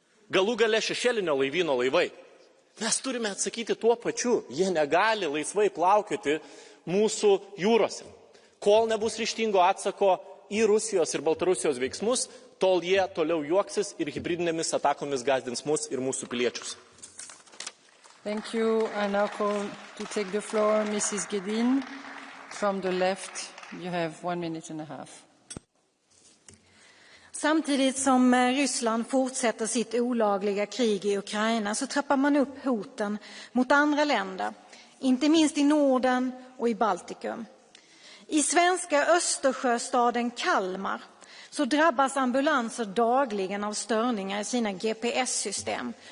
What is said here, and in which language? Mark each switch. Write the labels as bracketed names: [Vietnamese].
[Lithuanian] Galų gale šešėlinio laivyno laivai. Mes turime atsakyti tuo pačiu, jie negali laisvai plaukioti mūsų jūrose. Kol nebus ryžtingo atsako į Rusijos ir Baltarusijos veiksmus, tol jie toliau juoksis ir hibridinėmis atakomis gazdins mus ir mūsų piliečius. [English] Thank you. I now call to take the floor Mrs. Gedin from the left. You have 1 minute and a half. [Swedish] Samtidigt som Ryssland fortsätter sitt olagliga krig i Ukraina så trappar man upp hoten mot andra länder, inte minst i Norden och i Baltikum. I svenska Östersjöstaden Kalmar så drabbas ambulanser dagligen av störningar i sina GPS-system.